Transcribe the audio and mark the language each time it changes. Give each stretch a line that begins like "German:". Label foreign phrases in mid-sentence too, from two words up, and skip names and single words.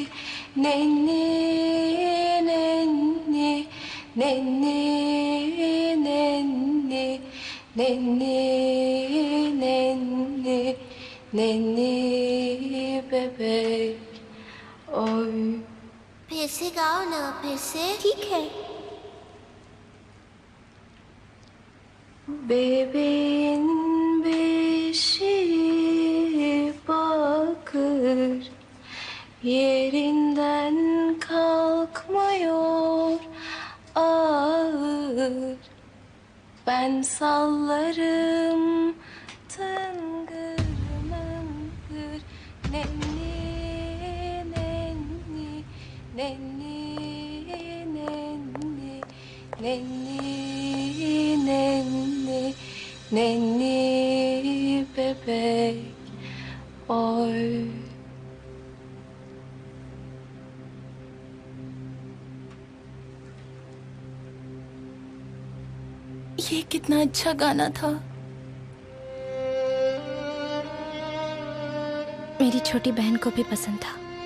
Turkish: Nenni nenni nenni nenni nenni nenni nenni bebek oy.
Hindi: फिर से गाओ ना, फिर से। ठीक है।
Turkish: Bebeğin beşiği bakır, yerinden kalkmıyor ağır. Ben sallarım tıngır mıngır. Nenni nenni nenni nenni nenni nenni nenni bebek oy.
Hindi: ये कितना अच्छा गाना था। मेरी छोटी बहन को भी पसंद था।